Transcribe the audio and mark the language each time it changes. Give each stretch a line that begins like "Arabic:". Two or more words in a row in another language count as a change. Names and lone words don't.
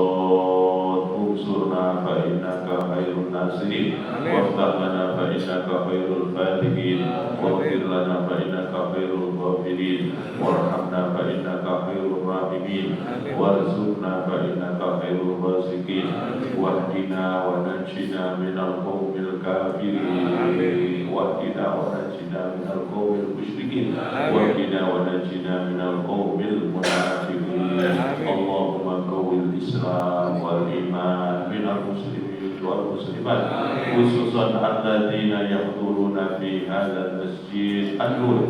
Arabic: صد انصرنا فإنك خير الناصرين وافتح لنا فإنك خير الفاتحين واغفر لنا فإنك خير الغافرين وارحمنا فإنك خير الراحمين وارزقنا فإنك خير الرازقين واهدنا ونجنا من القوم الكافرين واهدنا ونجنا من القوم المشركين واهدنا ونجنا من القوم المنافقين. اللهم قو الإسلام والإيمان من المسلمين والمسلمات خصوصا الذين يحضرون في هذا المسجد النور.